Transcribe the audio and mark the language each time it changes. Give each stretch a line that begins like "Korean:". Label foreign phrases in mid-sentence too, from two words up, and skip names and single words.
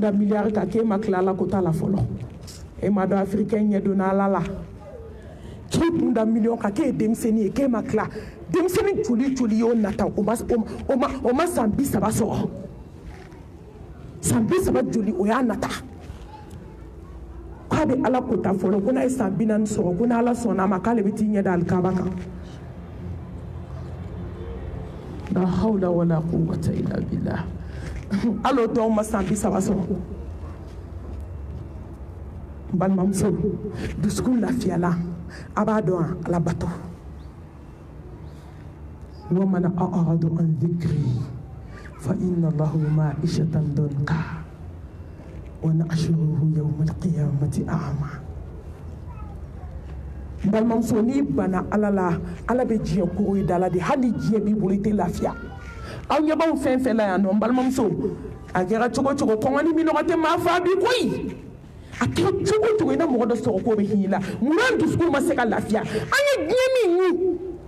Bambara: da milliard kan k'e ma tila ala ko t'a la fɔlɔ e ma dɔn africain ɲɛ donna ala la k'i kun da million kan k'e ye denmisɛnnin ye k'e ma tila denmisɛnnin joli y'o nata o ma san 30 sɔrɔ san 30 joli o y'a nata k'a bɛ ala kota fɔlɔ ko n'a ye san 40 sɔrɔ ko n'ala sɔnna a ma k'ale bɛ t'i ɲɛ da alikaba kan
Arabic: لا حول ولا قوة إلا بالله
Bambara: alo dɔw ma san 30 sɔrɔ balimamuso dusukun lafiyala a b'a dɔn ala bato wa
Arabic: من أعرض عن ذكري فإن له معيشة ضنكا ونحشره يوم القيامة أعمى
Bambara: balimamuso n'i bana ala la ala bɛ diɲɛ kogo i da la de hali diɲɛ b'i bolo i tɛ lafiya aw ɲɛ b'aw fɛn fɛn la yan nɔ balimamuso a kɛra cogo cogo kɔngɔ ni minɔgɔ tɛ maa fa bi koyi a kɛra cogo cogo i na mɔgɔ dɔ sɔrɔ k'o bɛ hinɛ i la munna dusukun ma se ka lafiya an ye diɲɛ min ɲu